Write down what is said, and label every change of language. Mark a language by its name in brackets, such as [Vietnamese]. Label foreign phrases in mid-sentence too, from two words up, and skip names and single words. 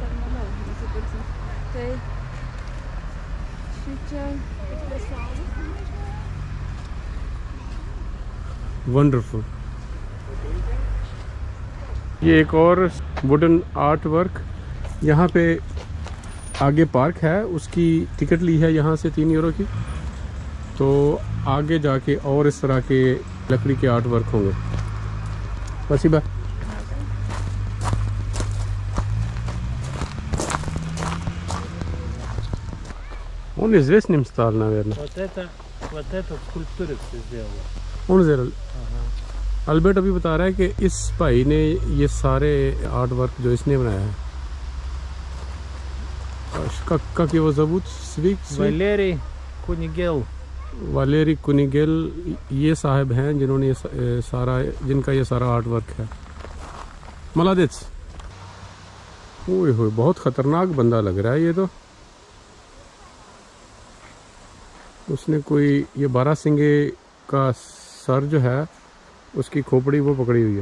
[Hindi] वंडरफुल। ये एक और [English] wooden art work, [Hindi] यहाँ पे आगे पार्क है, उसकी टिकट ली है यहाँ से 3 यूरो की। तो आगे जाके और इस तरह के लकड़ी के [English] art work [Hindi] होंगे। [Russian] Спасибо. Он известным стал, наверное. Вот это скульптура все сделала. Он сделал. [Hindi] अल्बर्ट अभी बता रहा है कि इस भाई ने ये सारे [English] art work [Hindi] जो इसने बनाया है, [Russian] как его зовут? Валерий Кунигел. [Hindi] वालेरी कुनिगेल ये साहब हैं जिन्होंने ये जिनका ये सारा [English] art work [Hindi] है। मलादेच। ओए होए, बहुत ख़तरनाक बंदा लग रहा है ये तो। उसने कोई ये बारहसिंगे का सर जो है उसकी खोपड़ी वो पकड़ी हुई है।